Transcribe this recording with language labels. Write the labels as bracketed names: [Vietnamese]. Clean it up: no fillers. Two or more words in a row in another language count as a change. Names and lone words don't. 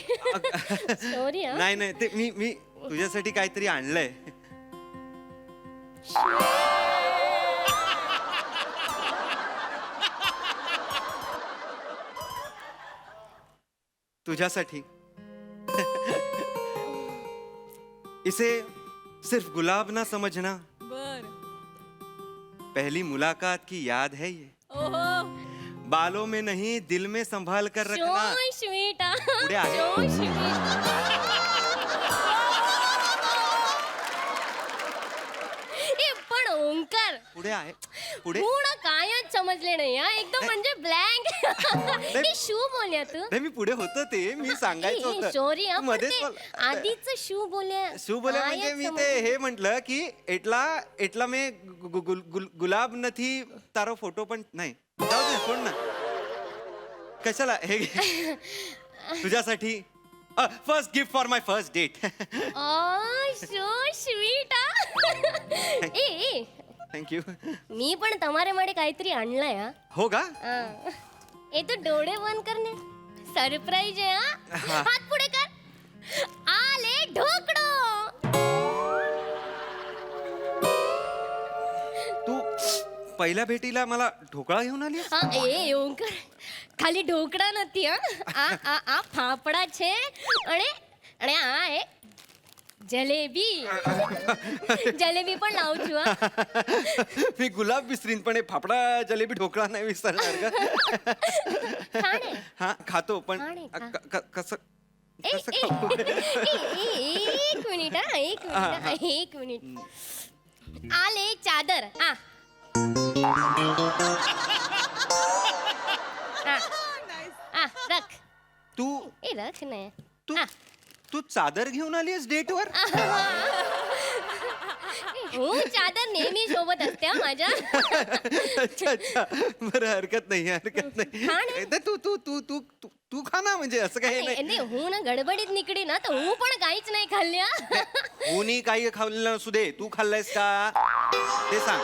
[English] sorry sorry. [Marathi] नाही नाही, ते मी तुझ्यासाठी काहीतरी आणलंय. [Hindi] तुझ्यासाठी इसे सिर्फ गुलाब ना समझना, [Marathi] बर [Hindi] पहली मुलाकात की याद है ये, ओहो बालों में नहीं दिल में संभाल कर रखना. [English] So sweet, ah. [Marathi] पुढे आहे. [English] So sweet. [Marathi] ए, पण ओंकार पुढे आहे पुढे पूर्ण कायच समजले नाही हा एकदम म्हणजे ब्लँक हे शू बोलल्या तू नाही मी पुढे होतो ते मी सांगायचं होतं सॉरी तू मध्येच बोल- आधीच शू बोलल्या शू बोले म्हणजे मी ते हे म्हंटल की एटला मी [Gujarati] ગુલાબ નથી તારો ફોટો [Marathi] पण नाही जाऊ दे सोड ना कशाला हे घे. [English] तुझ्यासाठी first gift for my first date. so sweet ए [Marathi] थँक्यू. मी पण [Gujarati] તમારે માટે [Marathi] કાहीतरी आणलंय हा हो का ए तू डोळे बंद करणे सरप्राईज आहे हा हात पुढे कर आले ढोकळो तू पहिल्या भेटीला मला ढोकळा घेऊन आली [Gujarati] હા એ ઓંકાર ખાલી ઢોકળા નથી હા આ ફાફડા છે અને અને આ એ જલેબી જલેબી પણ લાવું છું હા [Marathi] मी गुलाब विसरीन पण हे फाफडा जलेबी ढोकळा नाही विसरणार का [Gujarati] ખાણે [Marathi] हा खातो पण खाणे, खा. कसं ए, कसं ए, खाऊ? एक मिनिट हा एक मिनिट आले चादर हा रख तू [Gujarati] એ રખ ને [Marathi] तू हा. तू चादर घेऊन आलीस डेटवर [Gujarati] હું ચાદર [Marathi] नेहमी सोबत असते हा माझ्या [Hindi] अच्छा अच्छा [Marathi] बरं हरकत नाही हरकत खा ना. नाही तू तू तू तू तू तू खा ना म्हणजे असं काही नाही नाही હું ना गडबडीत निकडी ना तर હું पण काहीच नाही खाल्ल्या कोणी काही खाल्लं नसू दे तू खाल्लंयस का ते सांग